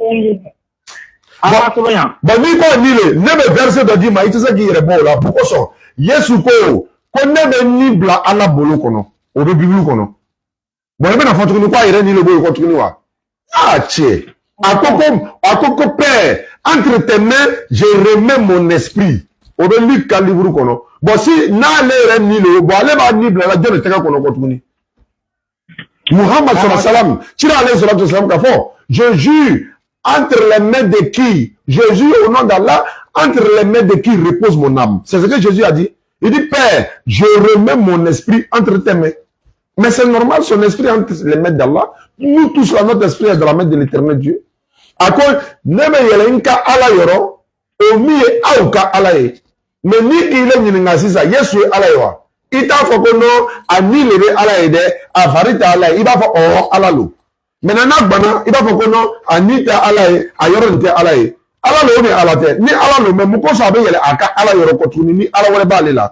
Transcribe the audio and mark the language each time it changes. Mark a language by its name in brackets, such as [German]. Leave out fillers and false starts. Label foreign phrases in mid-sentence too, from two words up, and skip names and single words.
[Bambara] Bon n'i ko ni le ne bɛ verset dɔ d'i ma i tɛ se k'i yɛrɛ bɔ o la mun kosɔn Yesu ko ne bɛ ni bila Ala bolo kɔnɔ o bɛ Bible kɔnɔ. Bon i bɛna fɔ tuguni ko a yɛrɛ ni le b'o ye kɔ tuguni wa? Ah cɛ a ko ko [French] père entre tes mains je remets mon esprit. [Bambara] O bɛ Luc ka livre kɔnɔ. Bon si n'ale yɛrɛ ni le bon ale b'a ni bila la jɔn de tɛgɛ kɔnɔ kɔ tuguni? [French] Muhammad [Arabic] صلى الله عليه وسلم [French] cira [Arabic] عليه الصلاة والسلام [Bambara] k'a fɔ [French] je jure entre les mains de qui Jésus au nom d'Allah entre les mains de qui repose mon âme. C'est ce que Jésus a dit. Il dit père je remets mon esprit entre tes mains. Mais c'est normal son esprit entre les mains d'Allah. Nous tous là notre esprit est dans la main de l'éternel Dieu. À cause [Bambara] ne me yelenka Ala yoro o mi ye aw ka Ala ye. Mais ni [French] il est [Bambara] ɲininka sisan Yesu ye Ala ye wa? I t'a fɔ ko non a ni le bɛ Ala ye dɛ a fari tɛ Ala ye i b'a fɔ ɔwɔ Ala lo. Maintenant n'a banna i b'a fɔ ko non a ni tɛ Ala ye a yɔrɔ nin tɛ Ala ye. Ala lo ni Ala tɛ ni Ala lo mais mun kosɔn a bɛ yɛlɛ a ka Ala yɔrɔ kɔ tuguni ni Ala wɛrɛ b'ale la.